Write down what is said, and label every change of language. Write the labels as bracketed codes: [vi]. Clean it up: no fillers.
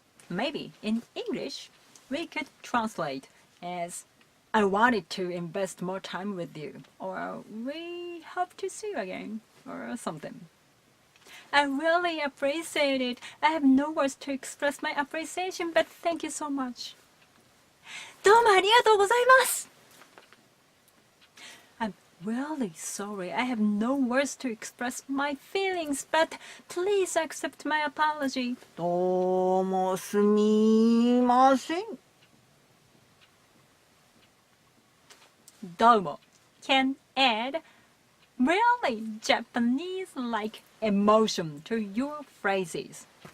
[en] Maybe in English, we could translate as I wanted to invest more time with you, or we hope to see you again, or something. I really appreciate it. I have no words to express my appreciation, but thank you so much. [ja] どうもありがとうございます。 [en] I'm really sorry. I have no words to express my feelings, but please accept my apology. [ja] どうもすみません。 [en] Domo can add really Japanese-like emotion to your phrases.